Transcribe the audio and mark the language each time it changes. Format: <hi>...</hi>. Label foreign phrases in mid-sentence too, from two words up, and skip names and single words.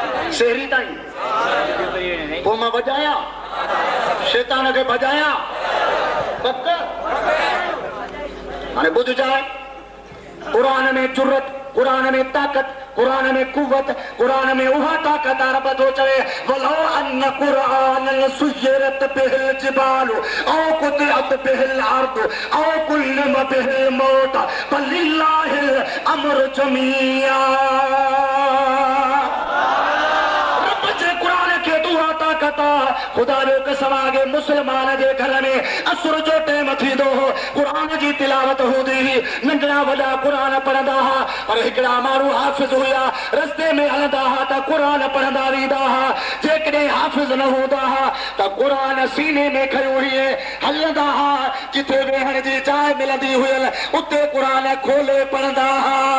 <sd>शहरी ताईं पोइ मां वॼाया शैतान खे भॼाया पक हाणे ॿुधजाए क़ुरान में जुरत क़ुरान में ताकत क़ुरान में कुव्वत क़ुरान में उहा ताकत रब थो चवे</sd> <ar>ولو أن قرآنا سيرت به الجبال أو قطعت به الأرض أو كلم به الموتى فلله الأمر جميعا</ar> <sd>रब जे क़ुरान खे दुआ ताकत खुदा जो कसम आगे मुसलमान जे घर में असुर जो टाइम थींदो हो क़ुरान जी तिलावत हूंदी हुई नंढड़ा वॾा क़ुरान पढ़ंदा हुआ पर हिकिड़ा माण्हू हाफ़िज़ हुया रस्ते में हलंदा हुआ त क़ुरान पढ़ंदा वेंदा हुआ जेकॾहिं हाफ़िज़ न हूंदा हुआ त क़ुरान सीने में खयो हुई हलंदा हुआ जिथे वेहण जी जाइ मिलंदी हुयल उते क़ुरान खोले पढ़ंदा हुआ</sd>